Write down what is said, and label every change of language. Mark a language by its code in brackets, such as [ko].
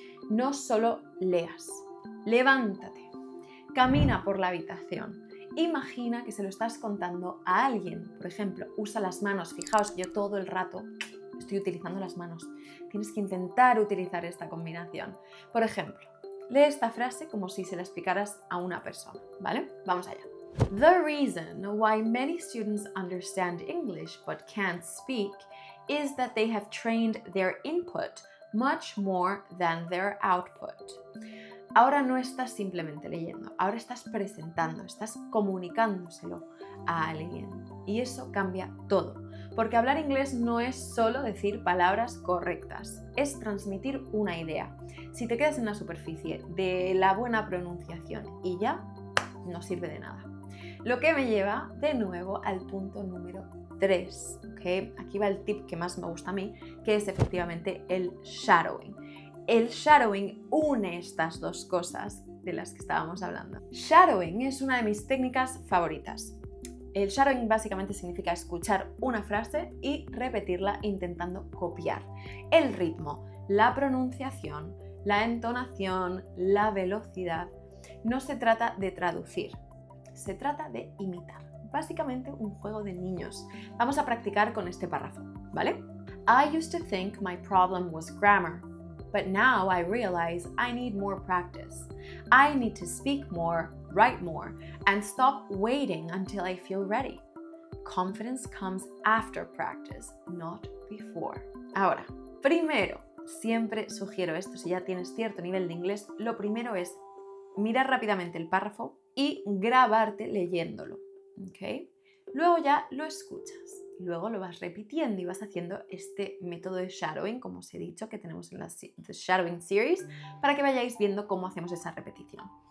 [es] No solo leas, levántate, camina por la habitación. Imagina que se lo estás contando a alguien. Por ejemplo, usa las manos. Fijaos que yo todo el rato estoy utilizando las manos. Tienes que intentar utilizar esta combinación. Por ejemplo, lee esta frase como si se la explicaras a una persona, ¿vale? Vamos allá. [en] The reason why many students understand English but can't speak is that they have trained their input much more than their output. [es] Ahora no estás simplemente leyendo, ahora estás presentando, estás comunicándoselo a alguien. Y eso cambia todo, porque hablar inglés no es solo decir palabras correctas, es transmitir una idea. Si te quedas en la superficie de la buena pronunciación y ya, no sirve de nada. Lo que me lleva de nuevo al punto número 3, ¿okay? Aquí va el tip que más me gusta a mí, que es efectivamente el shadowing. El shadowing une estas dos cosas de las que estábamos hablando. Shadowing es una de mis técnicas favoritas. El shadowing básicamente significa escuchar una frase y repetirla intentando copiar el ritmo, la pronunciación, la entonación, la velocidad. No se trata de traducir, se trata de imitar. Básicamente un juego de niños. Vamos a practicar con este párrafo, ¿vale? [en] I used to think my problem was grammar. But now I realize I need more practice. I need to speak more, write more, and stop waiting until I feel ready. Confidence comes after practice, not before. [es] Ahora, primero, siempre sugiero esto, si ya tienes cierto nivel de inglés, lo primero es mirar rápidamente el párrafo y grabarte leyéndolo, ¿ok? Luego ya lo escuchas. Luego lo vas repitiendo y vas haciendo este método de shadowing, como os he dicho, que tenemos en la The Shadowing Series, para que vayáis viendo cómo hacemos esa repetición.